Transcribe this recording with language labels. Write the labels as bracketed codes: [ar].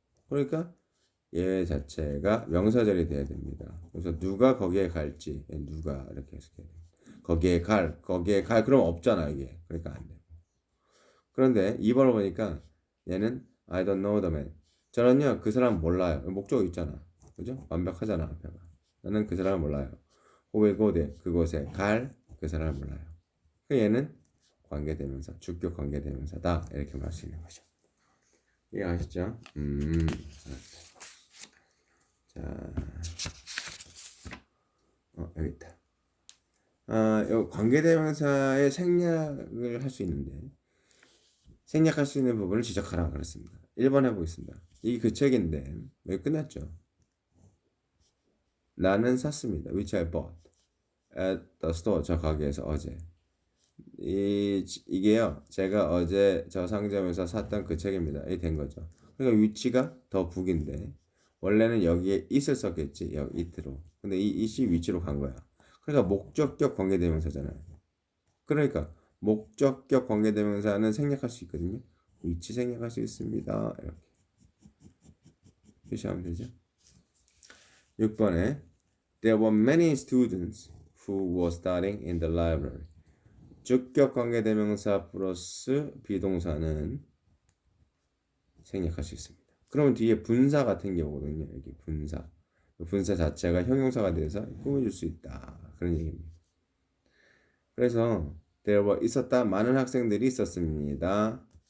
[ko] 그러니까 얘 자체가 명사 자리 돼야 됩니다. 그래서 누가 거기에 갈지 누가 이렇게 해석해야 돼요. 거기에 갈 그럼 없잖아 이게. 그러니까 안 돼. 그런데 2번을 보니까 얘는 [en] I don't know the man. [ko] 저는요 그 사람 몰라요. 목적어 있잖아. 그죠? 완벽하잖아 앞에가. 나는 그 사람을 몰라요. [en] who will go there. [ko] 그곳에 갈 그 사람을 몰라요. 얘는 관계대명사, 주격 관계대명사다. 이렇게 말할 수 있는 거죠. 이해 아시죠? 자, 여기 있다. 요 관계대명사의 생략을 할 수 있는데 생략할 수 있는 부분을 지적하라 그랬습니다. 1번 해보겠습니다. 이게 그 책인데 여기 끝났죠. 나는 샀습니다. [en] Which I bought at the store. [ko] 저 가게에서 어제. 이게요. 제가 어제 저 상점에서 샀던 그 책입니다. 이 된 거죠. 그러니까 위치가 더 북인데 원래는 여기에 it을 썼겠지. 여기 it로. 근데 이 it이 위치로 간 거야. 그러니까 목적격 관계대명사잖아요. 그러니까 목적격 관계대명사는 생략할 수 있거든요. 위치 생략할 수 있습니다. 이렇게 표시하면 되죠. [en] 6번에 There were many students who were studying in the library. [ko] 주격 관계대명사 플러스 비동사는 생략할 수 있습니다. 그러면 뒤에 분사 같은 게 오거든요. 여기 분사. 분사 자체가 형용사가 돼서 꾸며줄 수 있다. 그런 얘기입니다. 그래서 there were 있었다. 많은 학생들이 있었습니다.